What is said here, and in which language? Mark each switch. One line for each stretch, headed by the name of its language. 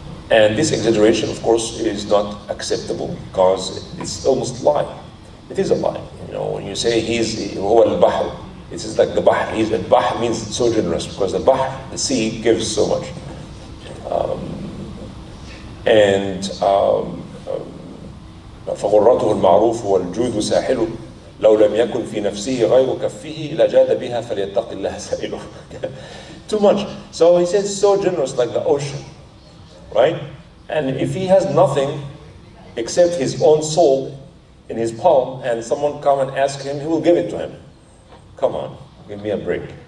English: And this exaggeration, of course, is not acceptable because it's almost a lie. It is a lie. When you say he's al-bahr, it is like the bahr. Al-bahr means so generous, because the bahr, the sea, gives so much.
Arabic: فغرته المعروف والجود ساحل لو لم يكن في نفسه غير كفه لجاد بها فليتق الله سائله.
English: Too much. So he says so generous, like the ocean, right? And if he has nothing except his own soul in his palm, and someone come and ask him, he will give it to him. Come on, give me a break.